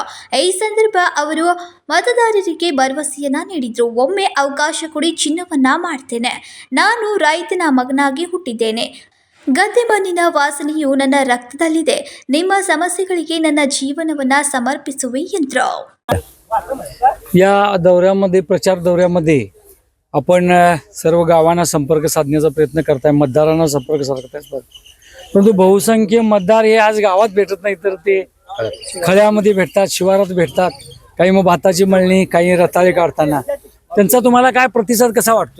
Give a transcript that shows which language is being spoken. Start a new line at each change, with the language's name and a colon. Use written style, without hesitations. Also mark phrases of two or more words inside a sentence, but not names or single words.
Kannada: ಈ ಸಂದರ್ಭ ಅವರು ಮತದಾರರಿಗೆ ಭರವಸೆಯನ್ನ ನೀಡಿದ್ರು. ಒಮ್ಮೆ ಅವಕಾಶ ಕೊಡಿ, ಚಿನ್ನವನ್ನ ಮಾಡ್ತೇನೆ. ನಾನು ರೈತನ ಮಗನಾಗಿ ಹುಟ್ಟಿದ್ದೇನೆ. ಗದ್ದೆ ಮಣ್ಣಿನ ವಾಸನೆಯು ನನ್ನ रक्तदಲ್ಲಿದೆ. ನಿಮ್ಮ ಸಮಸ್ಯೆಗಳಿಗೆ ನನ್ನ ಜೀವನವನ್ನ ಸಮರ್ಪಿಸುವೆ ಎಂದರು.
Marathi: या दौऱ्यामध्ये प्रचार दौऱ्यामध्ये आपण सर्व गावांना संपर्क साधण्याचा प्रयत्न करताय, मतदारांना संपर्क साधताय. परंतु बहुसंख्य मतदार हे आज गावात भेटत नाही, तर ते खळ्यामध्ये भेटतात, शिवारात भेटतात. काही मग भाताची मळणी, काही रताळे काढताना. त्यांचा तुम्हाला काय प्रतिसाद कसा वाटतोय?